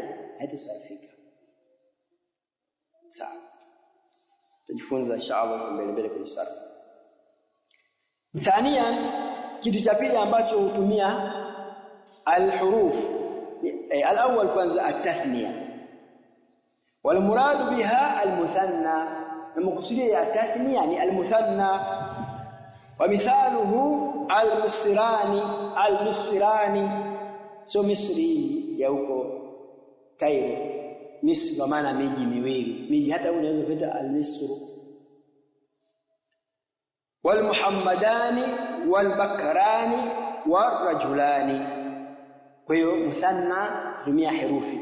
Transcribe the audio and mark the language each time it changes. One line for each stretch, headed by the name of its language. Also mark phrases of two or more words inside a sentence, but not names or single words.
Swahili: Haitasarifika. Sawa. Tujifunza inshallah mbele kwenye sarf. Thania, kitu cha pili ambacho hutumia
Arabic: الحروف الأول
Swahili: kwanza at-tathniya.
Arabic: والمراد بها المثنى. المقصود التثنية يعني المثنى. ومثاله المصراني سو مصري
Swahili: ya huko
Arabic: Cairo.
Swahili: Misri kwa maana miji miwili, miji hata unaweza kuita al-Misr.
Arabic: والمحمدان والبكران والرجلان.
Swahili: Kwa hiyo muthanna tumia herufi.